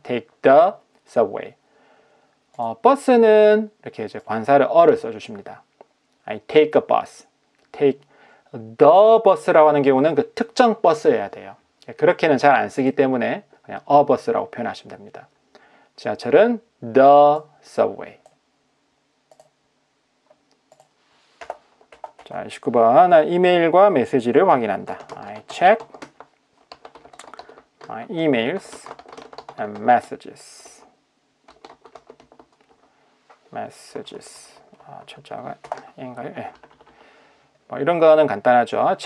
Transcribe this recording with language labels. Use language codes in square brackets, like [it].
[en] take the subway. [ko] 버스는 이렇게 이제 관사를 어를 써주십니다. [en] I take a bus. [ko] the bus라고 하는 경우는 그 특정 버스여야 돼요. 그렇게는 잘 안 쓰기 때문에 그냥 a bus라고 표현하시면 됩니다. 지하철은 [en] the subway. [ko] 자, 29번. 난 이메일과 메시지를 확인한다. [en] I check my emails and messages. [ko] messages. 철자가 인가요? 네. 뭐 이런 거는 간단하죠.